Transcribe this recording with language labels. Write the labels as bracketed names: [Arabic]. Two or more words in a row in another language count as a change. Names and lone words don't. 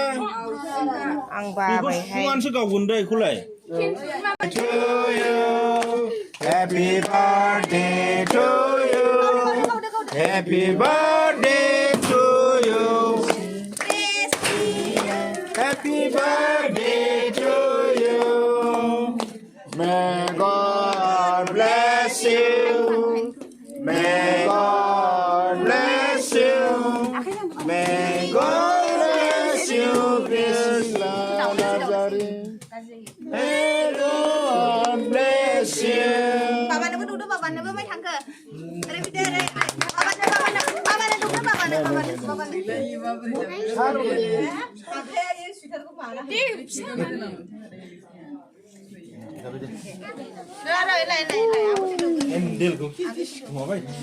[Bodo] आं बाबाय फुङानसो गावगोन दै खौलाय [English] to you happy birthday to you happy birthday to you happy birthday to you may God bless you may God bless you may God bless you Krishna Nazarene may God bless you [Vietnamese] Baba nó đủ đâu baba nó mới thắng cơ. Đây video đây. Baba nó đủ đâu baba nó. Rồi lại. em điêu cũng ngồi vậy